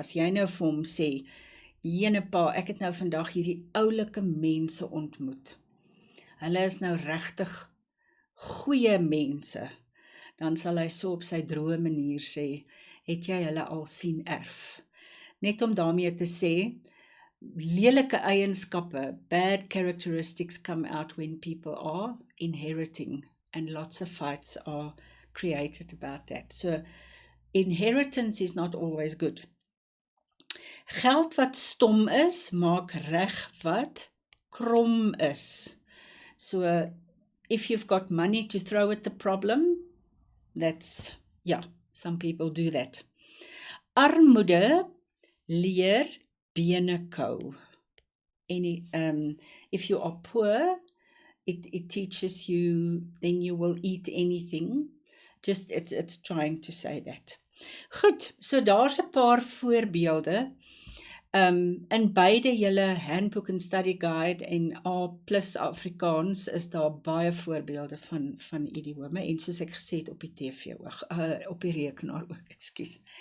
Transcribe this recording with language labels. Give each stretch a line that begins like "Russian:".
Afrikaans: As jy nou vir hom sê, jene pa, ek het nou vandag hierdie oulike mense ontmoet. Hulle is nou regtig goeie mense. Dan sal hy so op sy droë manier sê, het jy hulle al sien erf? Net om daarmee te sê, lelike eienskappe,
English: bad characteristics come out when people are inheriting, and lots of fights are created about that.
Afrikaans: So, inheritance is not always good. Geld wat stom is, maak reg wat krom is.
English: So, if you've got money to throw at the problem, that's, yeah, some people do that.
Afrikaans: Armoede leer bene kou.
English: If you are poor, it teaches you, then you will eat anything. Just, it's trying to say that.
Afrikaans: Goed, so daar's 'n paar voorbeelde. In beide julle handbook en study guide en A+ Afrikaans is daar baie voorbeelde van idiome, en soos ek gesê het op die TV ook, op die rekenaar ook, ekskuus.